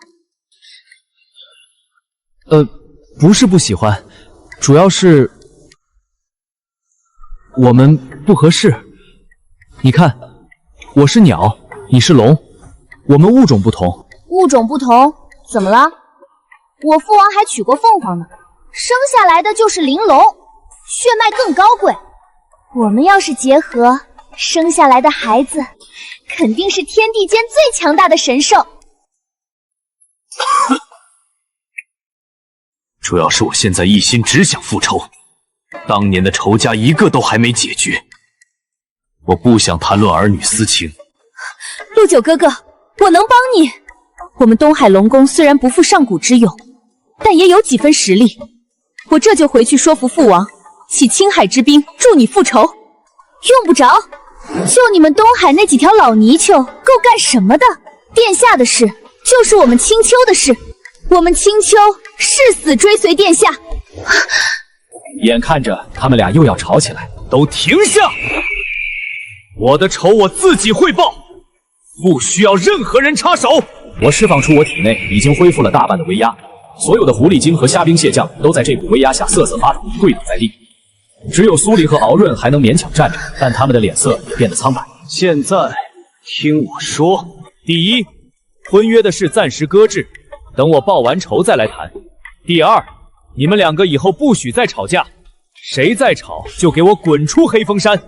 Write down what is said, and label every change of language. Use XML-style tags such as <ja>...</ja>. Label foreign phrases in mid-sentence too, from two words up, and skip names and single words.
<zh>不是不喜歡，主要是我們不合適。你看，我是鳥，你是龍，我們物種不同。物種不同，怎麼了？我父王還娶過鳳凰呢，生下來的就是玲瓏，血脈更高貴。我們要是結合，生下來的孩子肯定是天地間最強大的神獸。主要是我現在一心只想復仇，當年的仇家一個都還沒解決，我不想談論兒女私情。陸九哥哥，我能幫你。我們東海龍宮雖然不負上古之勇，但也有幾分實力。我這就回去說服父王，起青海之兵助你復仇。用不着，就你們東海那幾條老泥鰍夠幹什麼的？殿下的事就是我們青丘的事，我們青丘誓死追隨殿下。眼看着他們倆又要吵起來，都停下！我的仇我自己會報，不需要任何人插手。我釋放出我體內已經恢復了大半的威壓，所有的狐狸精和蝦兵蟹將都在這股威壓下瑟瑟發抖，跪倒在地。只有蘇黎和敖潤還能勉強站着，但他們的臉色也變得蒼白。現在聽我說，第一，婚約的事暫時擱置，等我報完仇再來談。第二， 你们两个以後不許再吵架，誰再吵就給我滾出黑風山。</zh>